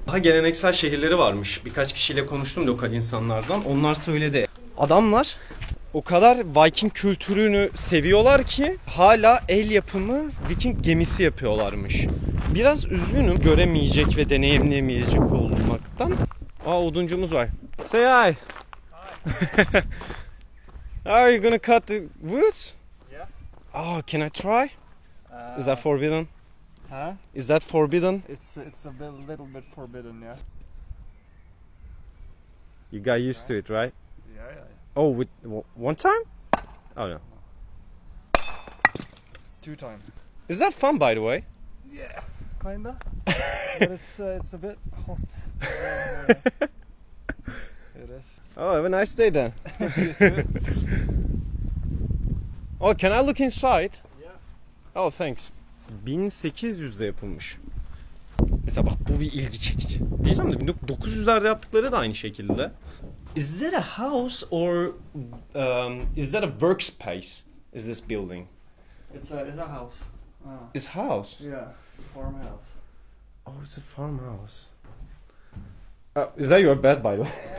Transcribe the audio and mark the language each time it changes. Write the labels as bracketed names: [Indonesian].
[Turkish] Daha geleneksel şehirleri varmış. Birkaç kişiyle konuştum lokal insanlardan. Onlar söyledi. Adamlar o kadar Viking kültürünü seviyorlar ki hala el yapımı Viking gemisi yapıyorlarmış. Biraz üzgünüm göremeyecek ve deneyimleyemeyecek olmaktan. Oduncumuz var. [English] Say hi. Are you gonna cut the woods? Yeah. Oh, can I try? Is that forbidden? Huh? Is that forbidden? It's a little bit forbidden, yeah. You got used to it, right? Yeah. Oh, with one time? Oh no. 2 times. Is that fun, by the way? Yeah, kinda. But it's a bit hot. It is. Oh, have a nice day then. Oh, can I look inside? Yeah. Oh, thanks. [Turkish] 1800'de yapılmış. Mesela bak bu bir ilgi çekici. Diyeceğim de 1900'lerde yaptıkları da aynı şekilde. [English] Is that a house or is that a workspace? Is this building? It's a house. It's house. Yeah, farmhouse. Oh, it's a farmhouse. Is that your bed, by the way?